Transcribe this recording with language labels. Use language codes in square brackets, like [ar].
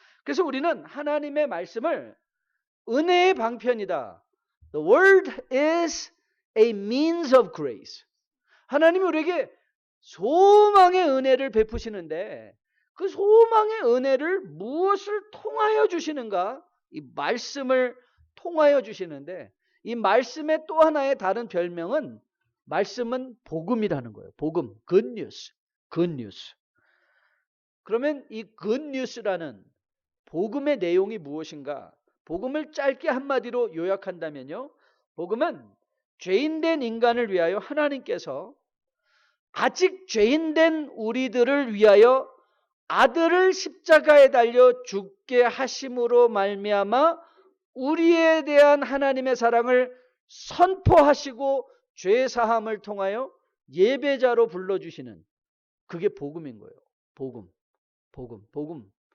[ko] 그래서 우리는 하나님의 말씀을 은혜의 방편이다. [en] The word is a means of grace. [ko] 하나님이 우리에게 소망의 은혜를 베푸시는데 그 소망의 은혜를 무엇을 통하여 주시는가? 이 말씀을 통하여 주시는데 이 말씀의 또 하나의 다른 별명은 말씀은 복음이라는 거예요. 복음, good news, good news. 그러면 이 good news라는 복음의 내용이 무엇인가? 복음을 짧게 한마디로 요약한다면요. 복음은 죄인된 인간을 위하여 하나님께서 아직 죄인된 우리들을 위하여 아들을 십자가에 달려 죽게 하심으로 말미암아 우리에 대한 하나님의 사랑을 선포하시고 죄 사함을 통하여 예배자로 불러주시는 그게 복음인 거예요. 복음.